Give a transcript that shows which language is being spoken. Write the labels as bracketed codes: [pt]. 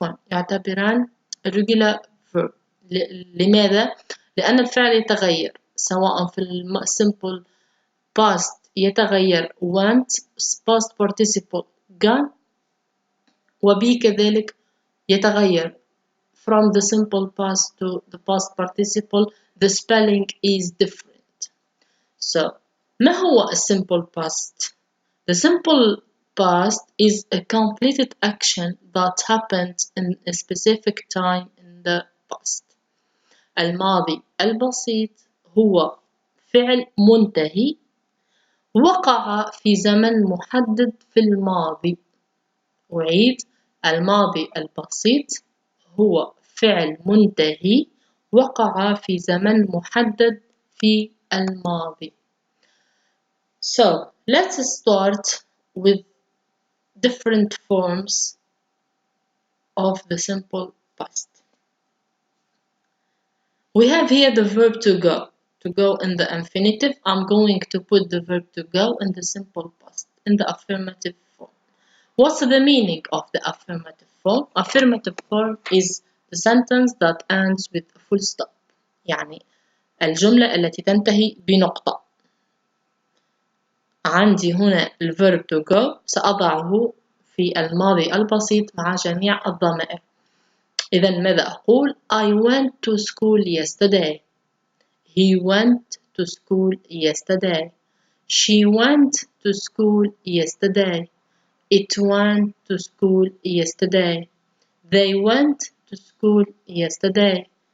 [ar] يعتبران [en] irregular verb. [ar] لماذا؟ لأن الفعل يتغير، سواء في [en] simple past [ar] يتغير [en] went, past participle gone، [ar] وبي كذلك يتغير [en] from the simple past to the past participle. The spelling is different. So [ar] ما هو [en] a simple past? The simple past is a completed action that happened in a specific time in the past. [ar] الماضي البسيط هو فعل منتهي وقع في زمن محدد في الماضي. أعيد: الماضي البسيط هو فعل منتهي وقع في زمن محدد في الماضي. [en] So let's start with different forms of the simple past. We have here the verb to go. To go in the infinitive, I'm going to put the verb to go in the simple past, in the affirmative form. What's the meaning of the affirmative form? Affirmative form is the sentence that ends with a full stop. [ar] يعني الجملة التي تنتهي بنقطة. عندي هنا ال [en] verb to go [ar] سأضعه في الماضي البسيط مع جميع الضمائر. إذا ماذا أقول؟ [en] I went to school yesterday. He went to school yesterday. She went to school yesterday. It went to school yesterday. They went to school yesterday.